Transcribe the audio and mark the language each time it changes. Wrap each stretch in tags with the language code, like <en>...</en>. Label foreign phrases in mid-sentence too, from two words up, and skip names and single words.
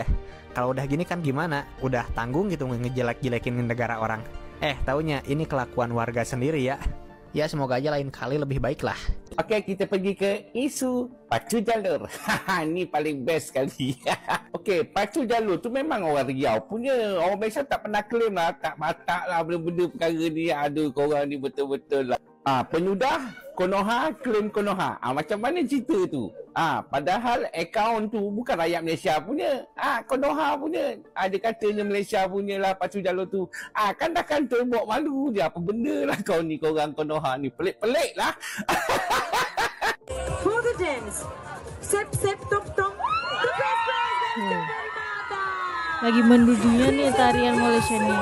<id>Kalau udah gini kan gimana? Udah tanggung gitu ngejelek-jelekin negara orang. Taunya ini kelakuan warga sendiri ya. Ya semoga aja lain kali lebih baik lah.</id> <ms>Oke, kita pergi ke isu pacu jalur. Ini paling best kali. Oke, pacu jalur tu memang orang Riau punya. Orang Malaysia tak pernah claim lah, tak matak lah benda-benda perkara ni. Aduh, korang ni betul-betul lah. Penyudah Konoha claim Konoha. Macam mana cerita tu? Padahal akaun tu bukan rakyat Malaysia punya. Konoha punya. Dia katanya Malaysia punya lah pacu jalur tu. Kan dah kantor buat malu dia. Apa benda lah kau ni, korang Konoha ni. Pelik-pelik lah.</ms> <en>For the dance, Sip, sip, tuk, tuk. The best friends.</en> <ms>Lagi mendudunya nih tarian Malaysia nih.</ms>